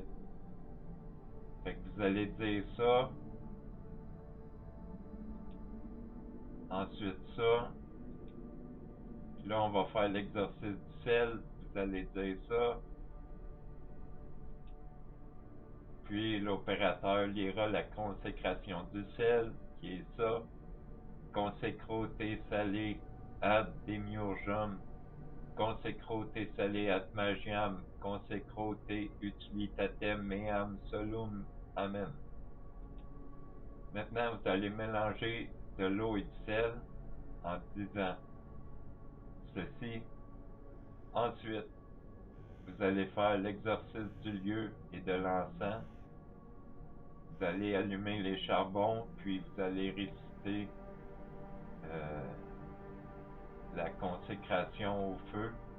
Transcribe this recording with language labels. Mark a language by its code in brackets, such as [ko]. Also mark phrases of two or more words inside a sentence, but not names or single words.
[fr] Fait que vous allez dire ça, ensuite ça, puis là on va faire l'exorcisme du sel, vous allez dire ça, puis l'opérateur lira la consécration du sel, qui est ça, [la] consecro te salé ad demiurgum, consecro te salé ad magiam, consecro te utilitatem meam solum. Amen. [fr] Maintenant, vous allez mélanger de l'eau et du sel en disant ceci. Ensuite, vous allez faire l'exorcisme du lieu et de l'encens. Vous allez allumer les charbons, puis vous allez réciter euh, la consécration au feu.